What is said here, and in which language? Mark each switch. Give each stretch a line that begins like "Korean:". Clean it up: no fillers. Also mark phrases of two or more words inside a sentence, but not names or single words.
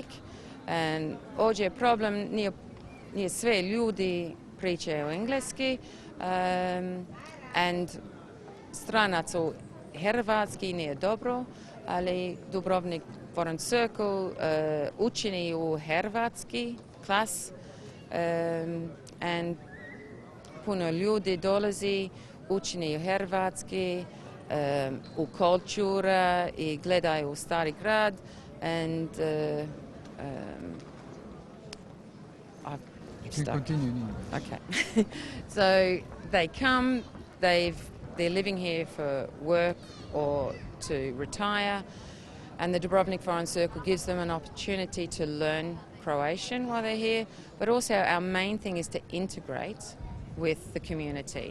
Croatian: Ovdje je problem, nije sve ljudi pričaju engleski, and stranac u hrvatski nije dobro, ali Dubrovnik Foreign Circle učini u hrvatski klas, and puno ljudi dolazi, učini u hrvatski, u kultura i gledaju stari grad,
English: and You can continue. Okay. So they come, they're living here for work or to retire, and the Dubrovnik Foreign Circle gives them an opportunity to learn Croatian while they're here, but also our main thing is to integrate with the community.